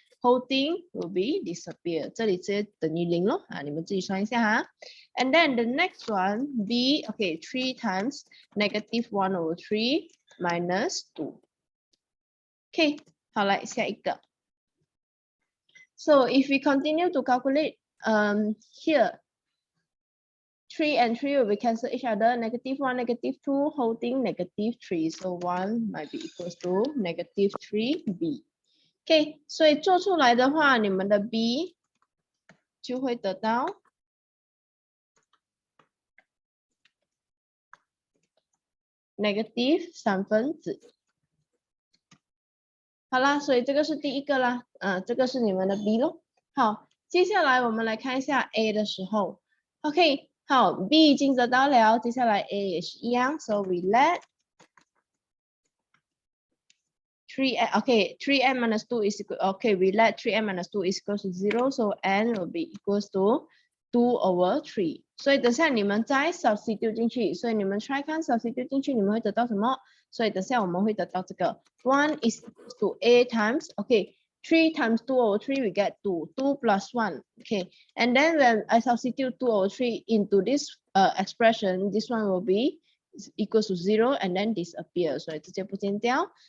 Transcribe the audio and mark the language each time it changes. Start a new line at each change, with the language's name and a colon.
English: Whole thing will be disappear.
Chinese: 这里直接等于0咯，你们自己算一下哈。
English: And then the next one, b, okay, 3 times negative 1 over 3 minus 2. Okay,
Chinese: 好，来下一个。
English: So if we continue to calculate here, 3 and 3 will be cancel each other, negative 1, negative 2, holding negative 3. So 1 might be equals to negative 3b.
Chinese: OK, 所以做出来的话，你们的 b 就会得到 negative 1/3。好啦，所以这个是第一个啦，这个是你们的 b 咯。
English: 好，
Chinese: 接下来我们来看一下
English: a 的时候 ，OK， 好 ，b
Chinese: 已经得到了，接下来
English: a 也是一样 ，so we let 3n, okay, 3n minus 2 is equal, okay, we let 3n minus 2 is equal to 0, so n will be equals to 2 over 3.
Chinese: 所以等下你们再 substitute 进去，所以你们 try 看 substitute 进去，你们会得到什么？
English: 所以等下我们会得到这个 1 is equals to a times, okay, 3 times 2 over 3 we get 2, 2 plus 1, okay, and then when I substitute 2 over 3 into this expression, this one will be equals to 0 and then disappear,
Chinese: 所以直接不见掉。